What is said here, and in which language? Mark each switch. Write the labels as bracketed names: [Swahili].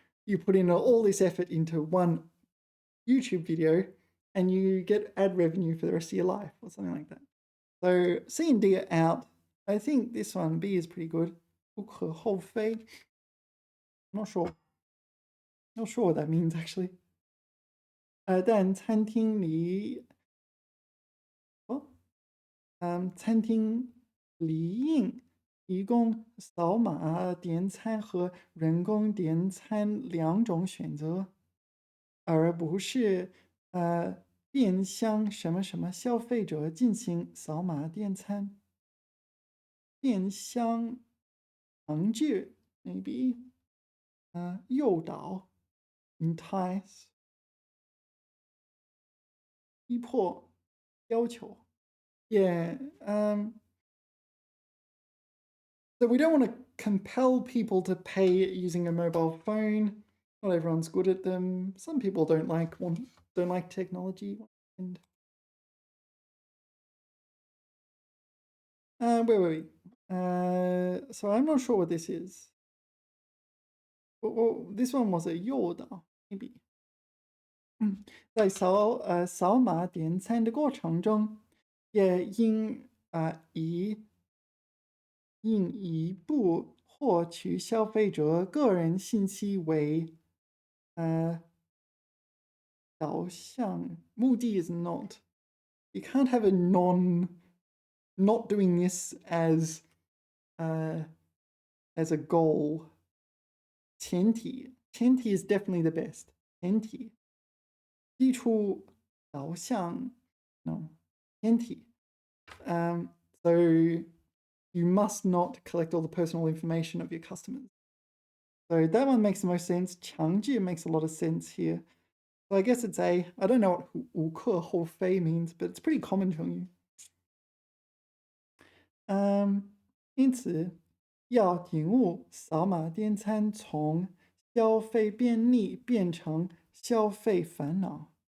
[English] You put in all this effort into one YouTube video and you get ad revenue for the rest of your life or something like that. So C and D are out. I think this one, B, is pretty good. [Chinese] 不可厚非. [English] Not sure. Not sure what that means actually. [Chinese] 但餐厅里餐厅里应提供扫码点餐和人工点餐两种选择，而不是面向什么什么消费者进行扫码点餐。面向强制 maybe 诱导 entice 逼迫要求。 [English] Yeah. So we don't want to compel people to pay using a mobile phone. Not everyone's good at them. Some people don't like technology. And wait. So I'm not sure what this is. This one was a 诱导 maybe. [Chinese] 在扫码点餐的过程中，也应以不获取消费者个人信息为导向。 [English] 目的 is not. You can't have a not doing this as a goal. 前提 is definitely the best. [Chinese] 前提基础导向 [English] no 前提 so you must not collect all the personal information of your customers. So that one makes the most sense. 强制 makes a lot of sense here. So I guess it's A. I don't know what 无可厚非 means, but it's pretty common 成语。 [Chinese] 因此要领悟扫码点餐从消费便利变成消费烦恼。